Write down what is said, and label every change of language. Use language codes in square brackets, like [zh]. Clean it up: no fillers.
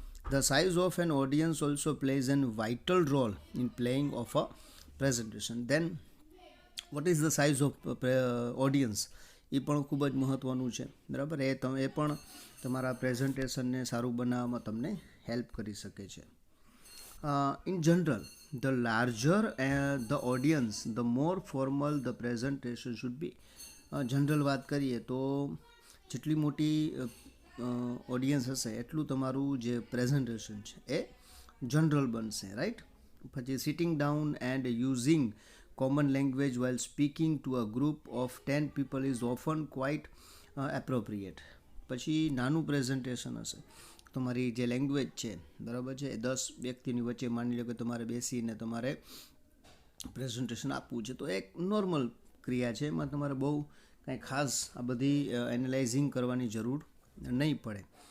[en] The size of an audience also plays an vital role in playing of a presentation. Then what is the size of audience [gu] એ પણ ખૂબ જ મહત્ત્વનું છે, બરાબર. એ પણ તમારા પ્રેઝન્ટેશનને સારું બનાવવામાં તમને હેલ્પ કરી શકે છે. [en] In general, the larger the audience, the more formal the presentation should be. [gu] General વાત કરીએ તો જેટલી મોટી ઓડિયન્સ હશે એટલું તમારું જે પ્રેઝન્ટેશન છે એ જનરલ બનશે, રાઈટ. પછી [en] Sitting down and using common language while speaking to a group of 10 people is often quite appropriate. [gu] પછી નાનું પ્રેઝન્ટેશન હશે, તમારી જે લેંગ્વેજ છે, બરાબર છે, 10 વ્યક્તિની વચ્ચે માની લો કે તમારે બેસીને તમારે પ્રેઝન્ટેશન આપવું છે તો એક નોર્મલ ક્રિયા છે, એમાં તમારે બહુ કાંઈ ખાસ આ બધી એનાલાઇઝિંગ કરવાની જરૂર નહીં પડે.